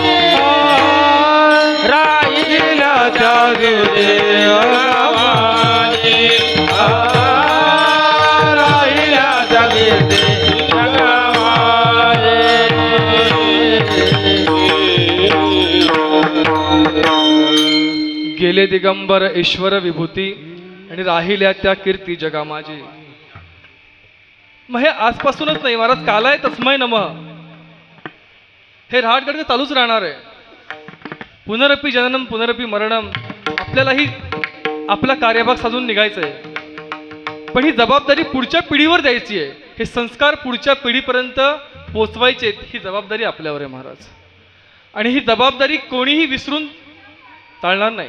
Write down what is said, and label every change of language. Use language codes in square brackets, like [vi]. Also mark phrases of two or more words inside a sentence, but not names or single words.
[mr] राहिल्या जागे ते जगामाले, राहिल्या जागे ते जगामाले. गेले दिगंबर ईश्वर विभूती आणि राहिल्या त्या कीर्ती जगा माझी. मग हे आजपासूनच नाही महाराज, [sa] कालाय तस्मै नमः [mr] हे रहाटगडचं चालूच राहणार आहे. [sa] पुनरपी जननम पुनरपी मरणम. [mr] आपल्यालाही आपला कार्यभाग साधून निघायचं आहे, पण ही जबाबदारी पुढच्या पिढीवर द्यायची आहे. हे संस्कार पुढच्या पिढीपर्यंत पोचवायचे, ही जबाबदारी आपल्यावर आहे महाराज. आणि ही जबाबदारी कोणीही विसरून चालणार नाही.